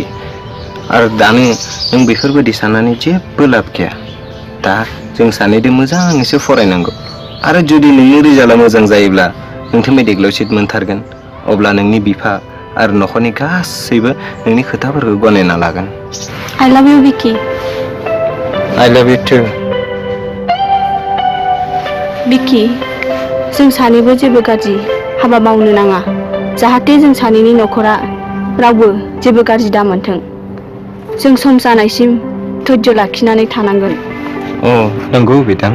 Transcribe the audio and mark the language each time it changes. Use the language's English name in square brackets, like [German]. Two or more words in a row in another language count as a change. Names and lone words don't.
[Bodo] आरो दानो नों बेफोरबायदि साननानै जेबो लाब गैया। दा जों सानैदों मोजाङैसो फरायनांगौ आरो जुदि नोंनि रिजाल्टआ मोजां जायोब्ला नोंथ' मेडिकेलाव सिट मोनथारगोन। अब्ला नोंनि बिफा आरो न'खरनि गासैबो नोंनि खोथाफोरखौ गनायना लागोन। [English] I love you, Vicky. I love you too. [Bodo] बिकि, जों सानैबो जेबो गाज्रि हाबा मावनो नाङा। जाहाथे जों सानैनि न'खरा रावबो जेबो गाज्रि दामोनथों। जों सम जानायसिम धैर्य लाखिनानै थानांगोन। अ, नंगौ बिथां।